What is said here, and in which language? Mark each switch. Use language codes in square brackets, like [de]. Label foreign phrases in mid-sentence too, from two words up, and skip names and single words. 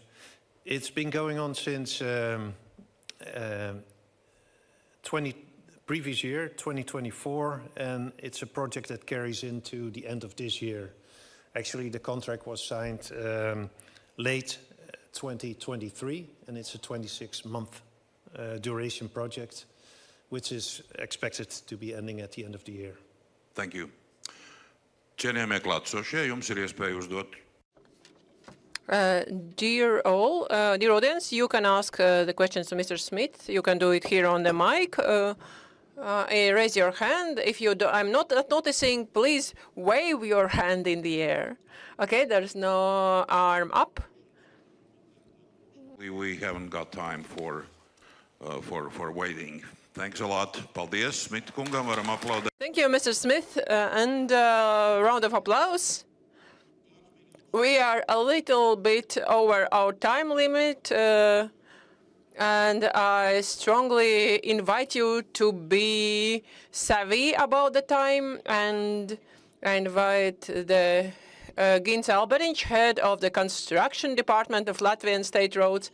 [en] It's been going on since previous year, 2024, and it's a project that carries into the end of this year. Actually, the contract was signed late 2023, and it's a 26-month duration project, which is expected to be ending at the end of the year. Thank you. [lv] Cienījamie klātesošie, jums ir iespēja uzdot. [en] Dear audience, you can ask the questions to Mr. Smit. You can do it here on the mic. Raise your hand. If you do, I'm not noticing, please wave your hand in the air. Okay, there's no arm up. We haven't got time for waiting. Thanks a lot. [lv] Paldies, Smit kungam, varam aplaudēt. [en] Thank you, Mr. Smith, and round of applause. We are a little bit over our time limit, and I strongly invite you to be savvy about the time, and I invite the Gints Alberiņš, head of the construction department of Latvian State Roads.